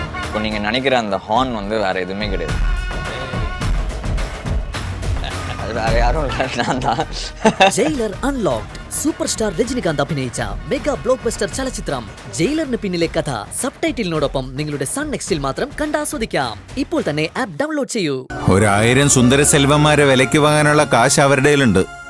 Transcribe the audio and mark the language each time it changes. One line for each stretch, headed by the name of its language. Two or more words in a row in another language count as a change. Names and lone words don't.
Tamil: இப்போ நீங்கள் நினைக்கிற அந்த ஹார்ன் வந்து வேறு எதுவுமே கிடையாது. அது வேறு யாரும் இல்லை, நான் தான்.
Malayalam: ജയിലർ അൺലോക്ഡ്
English: super star
Malayalam: രജനികാന്ത് അഭിനയിച്ച
English: mega block buster
Malayalam: ചലച്ചിത്രം ജയിലറിന് പിന്നിലെ കഥ സബ്ടൈറ്റിലിനോടൊപ്പം നിങ്ങളുടെ സൺ നെക്സ്റ്റിൽ മാത്രം കണ്ടാസ്വദിക്കാം. ഇപ്പോൾ തന്നെ
English: app download
Malayalam: ചെയ്യൂ. 1000 സുന്ദര സെൽവന്മാരെ വിലയ്ക്ക് വാങ്ങാനുള്ള കാശ് അവരുടെ കയ്യിലുണ്ട്.